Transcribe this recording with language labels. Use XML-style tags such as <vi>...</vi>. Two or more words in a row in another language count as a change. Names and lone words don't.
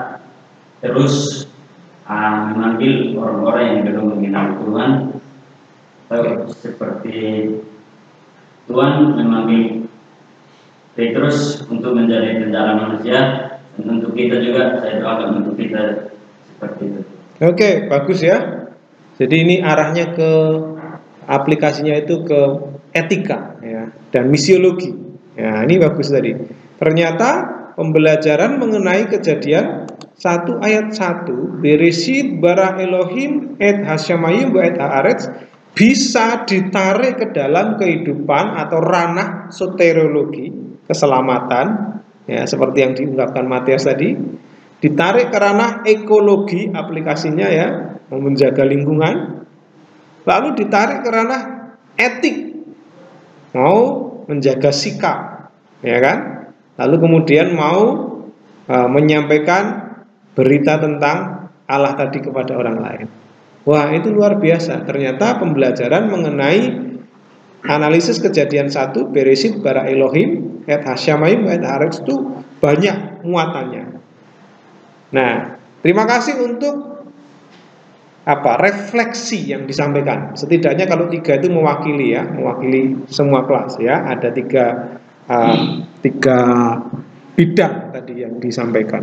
<id>terus memanggil orang-orang yang belum mengenal Tuhan, atau seperti Tuhan memanggil Petrus untuk menjadi penjala manusia, dan untuk kita juga saya doakan untuk kita seperti itu. Oke, bagus ya. Jadi ini arahnya ke aplikasinya itu ke etika ya, dan misiologi. Ya, ini bagus tadi. Ternyata pembelajaran mengenai Kejadian 1 ayat 1,</id> <he>בראשית ברא אלהים את השמים ואת הארץ,</he> <id>bisa ditarik ke dalam kehidupan atau ranah soteriologi, keselamatan ya, seperti yang diungkapkan Matias tadi. Ditarik ke ranah ekologi, aplikasinya ya, menjaga lingkungan. Lalu ditarik ke ranah etik, mau menjaga sikap, ya kan? Lalu kemudian mau menyampaikan berita tentang Allah tadi kepada orang lain. Wah, itu luar biasa. Ternyata pembelajaran mengenai analisis Kejadian 1,</id> <he>בראשית ברא אלהים את השמים את הארץ</he> <id>itu banyak muatannya. Nah, terima kasih untuk refleksi yang disampaikan. Setidaknya kalau 3 itu mewakili ya, mewakili semua kelas ya. Ada 3 bidang tadi yang disampaikan.</id>